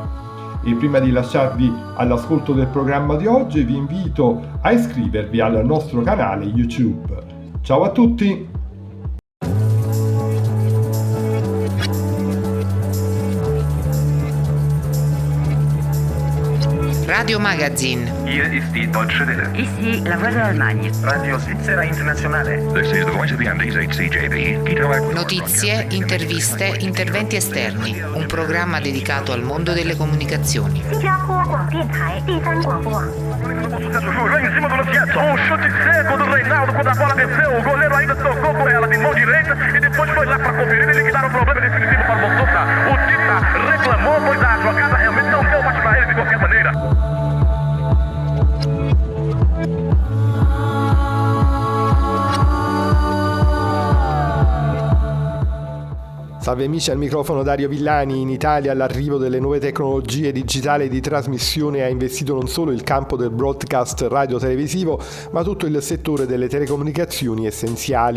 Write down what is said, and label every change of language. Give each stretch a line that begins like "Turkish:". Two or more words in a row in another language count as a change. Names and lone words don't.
Italian: E prima di lasciarvi all'ascolto del programma di oggi vi invito a iscrivervi al nostro canale YouTube. Ciao a tutti! Radio Magazine.
German: Hier ist die Deutsche Welle.
French: Ici la Voix de l'Allemagne.
Italian: Radio Svizzera Internazionale.
English: This is the voice of the Andes, HCJB.
Italian: Notizie, interviste, interventi esterni. Un programma dedicato al mondo delle comunicazioni.
Portuguese: Reclamou, pois a jogada realmente não deu mais para ele de qualquer maneira.
Italian: Salve amici, al microfono Dario Villani. In Italia l'arrivo delle nuove tecnologie digitali di trasmissione ha investito non solo il campo del broadcast radio-televisivo, ma tutto il settore delle telecomunicazioni essenziali.